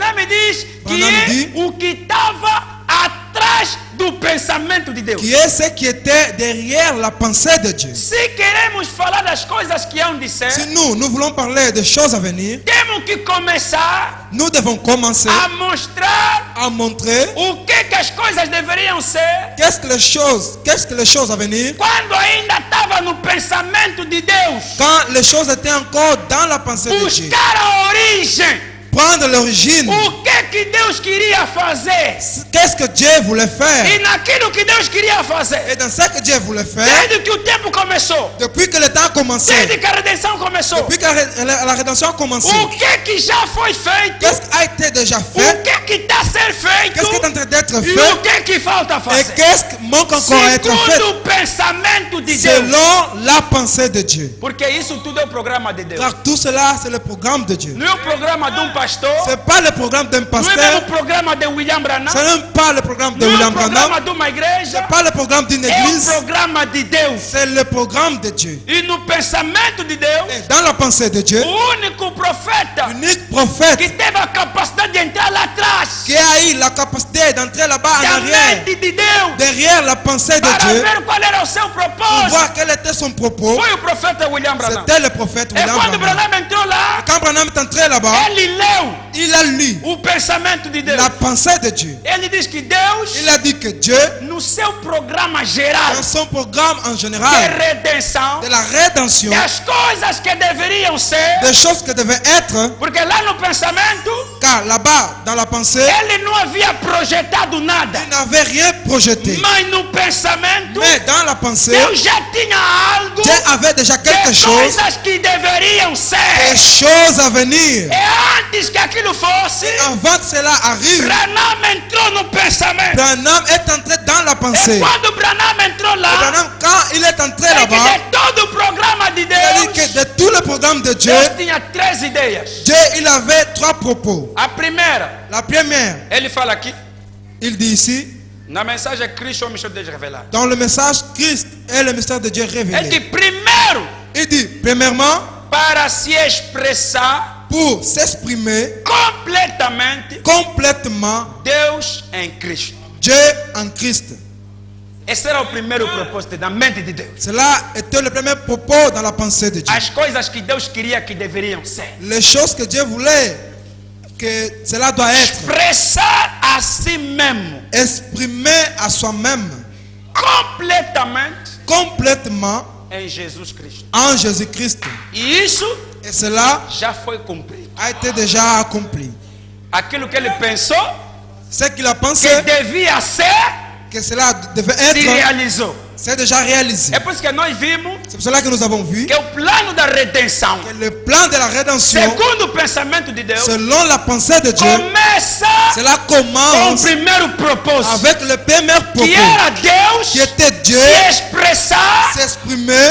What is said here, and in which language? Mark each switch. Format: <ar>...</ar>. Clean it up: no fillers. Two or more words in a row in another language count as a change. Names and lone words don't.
<pt>Branham diz que Branham é diz- o que estava atrás do pensamento de Deus.</pt> <fr>qui est ce qui était derrière la pensée de Dieu.</fr> <pt>Se queremos falar das coisas que hão de ser,</pt> <fr>Si nous voulons parler des choses à venir,</fr> <pt>temos que começar</pt> <fr>nous devons commencer</fr> <pt>a mostrar</pt> <fr>à montrer</fr> <pt>o que as coisas deveriam ser</pt> <fr>qu'est-ce que les choses à venir,</fr> <pt>quando ainda estava no pensamento de Deus.</pt> <fr>quand les choses étaient encore dans la pensée de Dieu.</fr> <pt>Buscar a origem.</pt> <fr>Prendre l'origine.</fr> <pt>O que Deus queria fazer.</pt> <fr>Qu'est-ce que Dieu voulait faire?</fr> <pt>E naquilo que Deus queria fazer.</pt> <fr>Et dans ce que Dieu voulait faire,</fr> <pt>Desde que o tempo começou.</pt> <fr>depuis que le temps a commencé,</fr> <pt>Desde que a redenção começou.</pt> <fr>depuis que la rédemption a commencé,</fr> <pt>O que já foi feito.</pt> <fr>qu'est-ce qui a été déjà</fr> <pt>O</pt> <fr>fait?</fr> <pt>que está a ser feito.</pt> <fr>Qu'est-ce qui est en train d'être</fr> <pt>E</pt> <fr>fait?</fr> <pt>o que falta</pt> <fr>Et</fr> <pt>fazer.</pt> <fr>qu'est-ce qui manque encore à être fait?</fr> <pt>Segundo o pensamento de Deus.</pt> <fr>Selon la pensée de Dieu.</fr> <pt>Porque isso tudo é o programa de Deus.</pt> <fr>Car tout cela, c'est le programme de Dieu.</fr> <pt>Não é o programa de pastor.</pt> <fr>Ce n'est pas le programme d'un</fr> <pt>Não é mesmo</pt> <fr>pasteur.</fr> <pt>o programa de William Branham.</pt> <fr>Ce n'est pas le programme de</fr> <pt>Não é o</pt> <fr>William Branham.</fr> <pt>programa de uma</pt> <fr>Ce</fr> <pt>igreja.</pt> <fr>n'est pas le programme d'une</fr> <pt>É o</pt> <fr>église.</fr> <pt>programa de Deus.</pt> <fr>C'est le programme de Dieu.</fr> <pt>E no pensamento de Deus,</pt> <fr>Et dans la pensée de Dieu,</fr> <pt>o único profeta</pt> <fr>l'unique</fr> <pt>que</pt> <fr>prophète</fr> <pt>teve a capacidade de entrar lá atrás</pt> <fr>qui a eu la capacité d'entrer là-bas en</fr> <pt>da</pt> <fr>arrière,</fr> <pt>mente de Deus</pt> <fr>derrière la pensée de</fr> <pt>para</pt> <fr>Dieu,</fr> <pt>ver qual era o seu</pt> <fr>pour</fr> <pt>propósito</pt> <fr>voir quel était son propos,</fr> <pt>foi o profeta William Branham.</pt> <fr>c'était le prophète</fr> <pt>E</pt> <fr>William</fr> <pt>quando</pt> <fr>Branham.</fr> <pt>Branham entrou lá,</pt> <fr>Quand Branham est entré là-bas,</fr> <pt>ele leu</pt> <fr>il a lu</fr> <pt>o pensamento de Deus.</pt> <fr>la pensée de Dieu.</fr> <pt>Ele diz que Deus,</pt> <fr>Il a dit que Dieu,</fr> <pt>no seu programa geral</pt> <fr>dans son programme en</fr> <pt>de</pt> <fr>général,</fr> <pt>redenção,</pt> <fr>de la rédemption,</fr> <pt>das coisas que deveriam ser,</pt> <fr>des choses qui devaient être,</fr> <pt>porque lá no pensamento,</pt> <fr>car là-bas, dans la pensée,</fr> <pt>ele não havia projetado nada.</pt> <fr>il n'avait rien projeté.</fr> <pt>Mas no pensamento,</pt> <fr>Mais dans la pensée,</fr> <pt>Deus já tinha algo</pt> <fr>Dieu avait déjà quelque</fr> <pt>de</pt> <fr>chose,</fr> <pt>coisas que deveriam</pt> <fr>des</fr> <pt>ser.</pt> <fr>choses à venir.</fr> <pt>E antes que aquilo fosse,</pt> <fr>Avant que cela arrive,</fr> <pt>Branham entrou no pensamento.</pt> <fr>Branham est entré dans la</fr> <pt>E</pt> <fr>pensée.</fr> <pt>quando Branham entrou</pt> <fr>Et</fr> <pt>lá,</pt> <fr>Branham, quand il est entré</fr> <pt>é que</pt> <fr>là-bas,</fr> <pt>de todo o programa de</pt> <fr>il a dit que</fr> <pt>Deus,</pt> <fr>de tout le programme de Dieu,</fr> <pt>Deus tinha 3 ideias.</pt> <fr>Dieu, il avait 3 propos.</fr> <pt>A primeira,</pt> <fr>La première,</fr> <pt>ele fala aqui,</pt> <fr>il dit ici,</fr> <pt>na mensagem Cristo é o mistério de Deus revelado.</pt> <fr>dans le message, Christ est le mystère de Dieu</fr> <pt>Ele diz,</pt> <fr>révélé.</fr> <pt>primeiro,</pt> <fr>Il dit, premièrement,</fr> <pt>para se expressar</pt> <fr>pour s'exprimer</fr> <pt>completamente</pt> <fr>complètement</fr> <pt>Deus em Cristo.</pt> <fr>Dieu en Christ.</fr> <pt>Esse era o primeiro propósito da mente de Deus.</pt> <fr>Cela était le premier propos dans la pensée de Dieu.</fr> <pt>As coisas que Deus queria que deveriam ser.</pt> <fr>Les choses que Dieu voulait que cela doit être,</fr> <pt>Expressar a si mesmo</pt> <fr>exprimer à soi-même</fr> <pt>completamente</pt> <fr>complètement</fr> <pt>em Jesus Cristo.</pt> <fr>en Jésus-Christ.</fr> <pt>E isso</pt> <fr>Et cela</fr> <pt>já foi cumprido.</pt> <fr>a été déjà accompli.</fr> <pt>Aquilo que ele pensou</pt> <fr>Ce qu'il a pensé</fr> <pt>que devia ser,</pt> <fr>que cela devait</fr> <pt>se</pt> <fr>être,</fr> <pt>realizou.</pt> <fr>c'est déjà réalisé.</fr> <pt>É por isso que nós vimos</pt> <fr>C'est pour cela que nous avons vu</fr> <pt>que o plano da redenção,</pt> <fr>que le plan de la rédemption,</fr> <pt>segundo o pensamento de Deus,</pt> <fr>selon la pensée de Dieu,</fr> <pt>começa</pt> <fr>cela</fr> <pt>com o</pt> <fr>commence</fr> <pt>primeiro propósito,</pt> <fr>avec le premier</fr> <pt>que</pt> <fr>propos,</fr> <pt>era Deus</pt> <fr>qui était Dieu</fr> <pt>se expressar</pt> <fr>s'exprimer</fr>